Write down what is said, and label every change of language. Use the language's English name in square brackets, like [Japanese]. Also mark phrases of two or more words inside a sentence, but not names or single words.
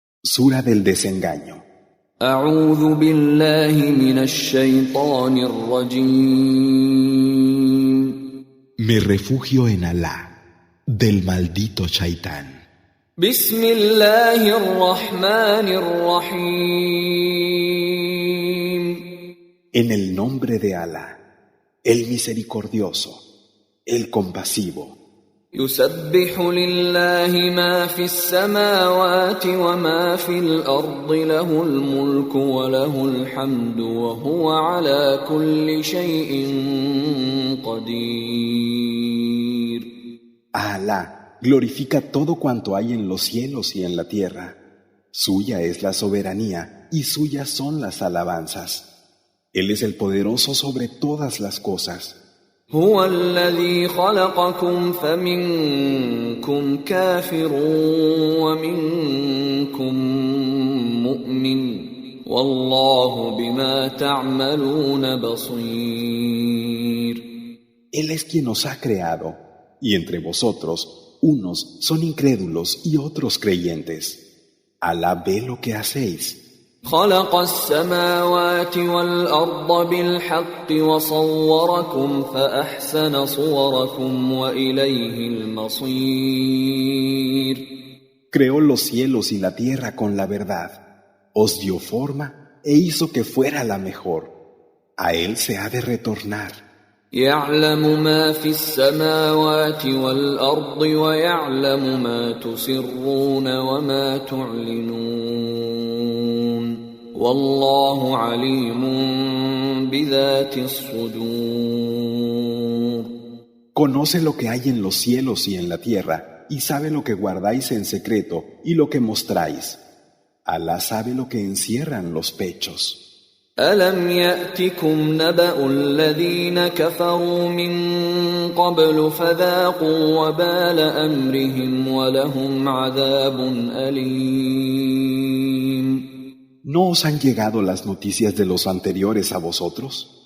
[Spanish] Sura del desengaño. [Arabic] أعوذ بالله من الشيطان الرجيم. [Spanish] Me refugio en Alá, del maldito Shaitán. [Arabic] بسم الله الرحمن الرحيم. [Spanish] En el nombre de Alá, el misericordioso, el compasivo. [Arabic] يسبح لله ما في السماوات وما في الأرض له الملك وله الحمد وهو على كل شيء قدير. [Spanish] A Alá glorifica todo cuanto hay en los cielos y en la tierra. Suya es la soberanía y suyas son las alabanzas. Él es el poderoso sobre todas las cosas. [Arabic] هو الذي خلقكم فمنكم كافر ومنكم مؤمن والله بما تعملون بصير. [Spanish] Él es quien os ha creado, y entre vosotros unos son incrédulos y otros creyentes. Alá ve lo que hacéis. [Arabic] خلق السماوات والأرض بالحق وصوركم فأحسن صوركم وإليه المصير. [Spanish] Creó los cielos y la tierra con la verdad. Os dio forma e hizo que fuera la mejor. A él se ha de retornar. [Arabic] يعلم ما في السماوات والأرض ويعلم ما تسرون وما تعلنون والله عليم بذات الصدور. [Spanish] Conoce lo que hay en los cielos y en la tierra, y sabe lo que guardáis en secreto y lo que mostráis. Alá sabe lo que encierran los pechos. [Arabic] ألم يأتكم نبأ الذين كفروا من قبل فذاقوا وبال أمرهم ولهم عذاب أليم. [Spanish] ¿No os han llegado las noticias de los anteriores a vosotros?